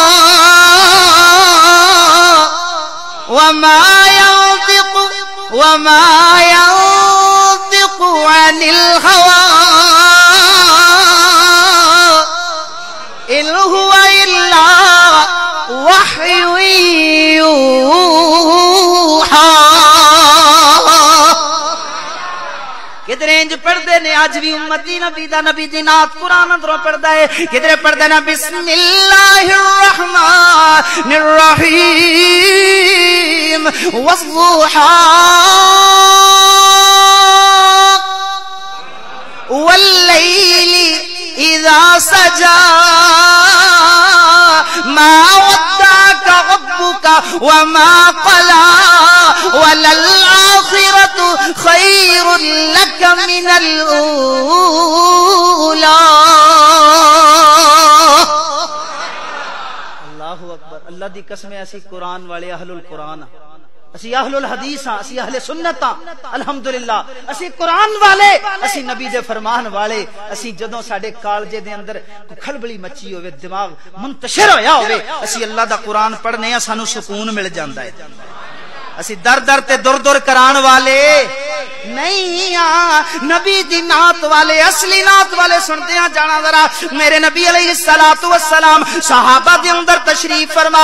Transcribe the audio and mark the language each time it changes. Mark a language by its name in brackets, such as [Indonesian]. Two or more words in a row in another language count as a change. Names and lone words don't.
[Arabic] وما ينطق عن الهوى إن هو إلا وحي [Punjabi] يوحى کدھر انج پڑھدے نے اج بھی امتی نبی دی نعت قرآن اندروں پڑھدا ہے کدھر پڑھدے نا [Arabic] بسم اللہ الرحمن الرحیم والضحى واللیل اذا سجى ما ودعك ربك وما قلى وللآخرة خير لك من الأولى اللہ اکبر [Punjabi] اللہ دی قسم ہے اسی قرآن والے اہل القرآن اسی اہل الحدیث ہاں اسی اہل سنت ہاں الحمدللہ اسی قرآن والے اسی نبی دے فرمان والے اسی جدوں ساڈے کالجے دے اندر کھلبلی مچی ہوئے دماغ منتشر ہویا ہوئے اسی اللہ دا قرآن پڑھنے ہاں سانو سکون مل جاندا ہے اسی در تے دور کران والے نہیں نبی دی نعت والے اصلی نعت والے سنتے ہیں جانا ذرا میرے نبی [Arabic] علیہ السلام [Punjabi] صحابہ دے اندر تشریف فرما